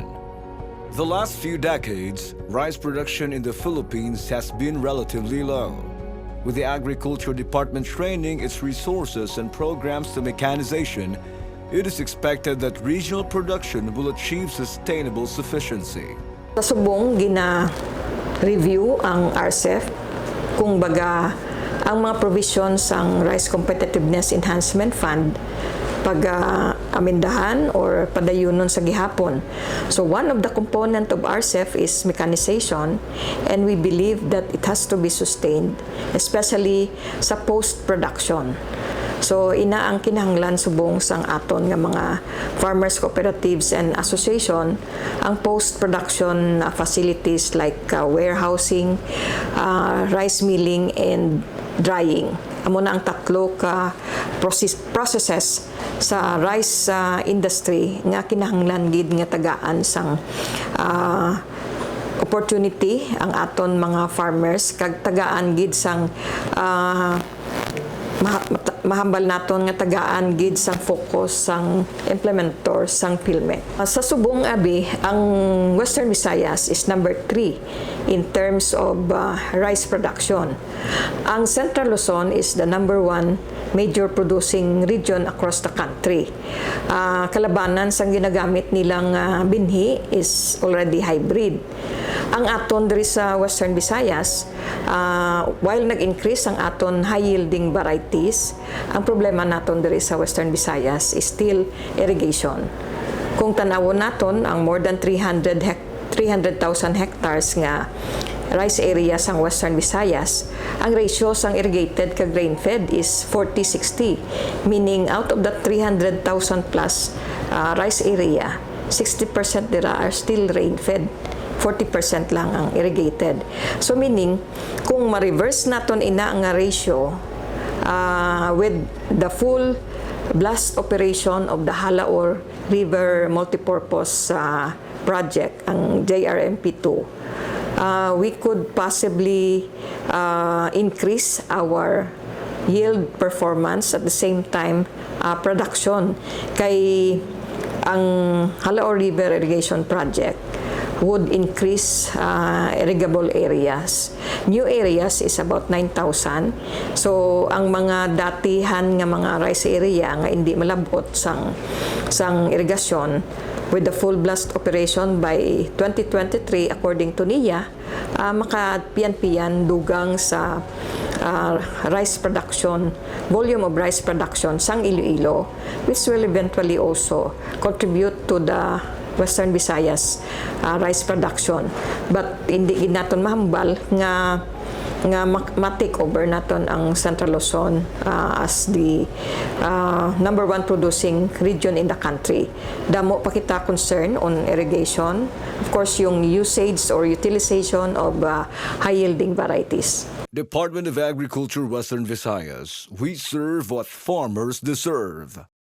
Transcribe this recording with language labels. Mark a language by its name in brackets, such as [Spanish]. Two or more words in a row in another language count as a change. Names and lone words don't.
[English] The last few decades, rice production in the Philippines has been relatively low. With the Agriculture Department training its resources and programs to mechanization, it is expected that regional production will achieve sustainable sufficiency. [Hiligaynon] Sa subong, gina-review ang RCEF kung baga ang mga provisions ng [English] Rice Competitiveness Enhancement Fund [Hiligaynon] pag-amindahan or padayunon sa gihapon. [English] So one of the component of RCEF is mechanization, and we believe that it has to be sustained, especially sa post-production. [Hiligaynon] So ina ang kinahanglan subong sang aton nga mga [English] farmers cooperatives and association [Hiligaynon] ang [English] post-production facilities like warehousing, rice milling and drying. [Hiligaynon] Amo na ang tatlo ka processes sa [English] rice industry [Hiligaynon] nga kinahanglan gid nga tagaan sang opportunity ang aton mga farmers kag tagaan gid sang mahambal naton nga tagaan gid sang focus sang implementor sang PhilMec. Sa subong abi, ang [English] Western Visayas is number 3 in terms of rice production. Ang Central Luzon is the number 1 major producing region across the country. [Hiligaynon] Kalabanan sang ginagamit nilang binhi [English] is already hybrid. [Hiligaynon] Ang aton diri sa Western Visayas, while nag-increase ang aton [English] high-yielding varieties, [Hiligaynon] ang problema naton diri sa Western Visayas [English] is still irrigation. [Hiligaynon] Kung tanawon naton ang [English] more than 300,000 hectares nga rice area sang Western Visayas, ang ratio sang irrigated kag rain-fed is 40-60, meaning out of the 300,000 plus rice area, 60% dira are still rain-fed. 40% [Hiligaynon] lang ang [English] irrigated. So meaning, [Hiligaynon] kung ma-reverse naton ina ang [English] ratio with the full blast operation of the Halaor River Multipurpose Project, ang JRMP2, we could possibly increase our yield performance at the same time production. [Hiligaynon] Kay ang [English] Halaor River Irrigation Project would increase irrigable areas. New areas is about 9,000. So, [Hiligaynon] ang mga datihan nga mga rice area nga hindi malabot sang irigasyon, [English] with the full blast operation by 2023, according to NIA, [Hiligaynon] makapian-pian dugang sa rice production, [English] volume of rice production [Hiligaynon] sang Iloilo, [English] which will eventually also contribute to the Western Visayas rice production. [Hiligaynon] But hindi naton mahambal nga ma-take over naton ang Central Luzon [English] as the number 1 producing region in the country. [Hiligaynon] Damo pa kita [English] concern on irrigation, of course yung usage or utilization of high-yielding varieties. Department of Agriculture, Western Visayas. We serve what farmers deserve.